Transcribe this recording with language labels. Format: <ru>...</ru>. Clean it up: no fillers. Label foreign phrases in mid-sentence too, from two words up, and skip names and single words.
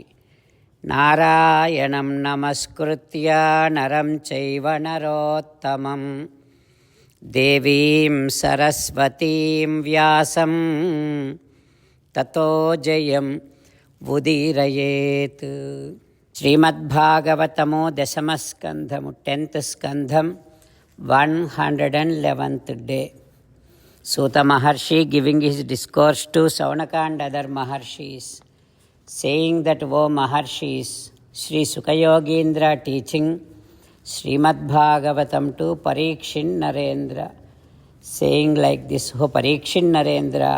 <sa>नारायणं नमस्कृत्य नरं चैव नरोत्तमम् देवीं सरस्वतीं व्यासं ततो जयम् उदीरयेत्.</sa> <te>శ్రీమద్ భాగవతము దశమస్కంధము</te> <en>10th Skandham 111th day. Suta Maharshi giving his discourse to Saunaka and other Maharshis, saying that, O Maharshis, Sri Sukayogindra teaching Srimad Bhagavatam to Parikshin Narendra, saying like this, O Parikshin Narendra,</en>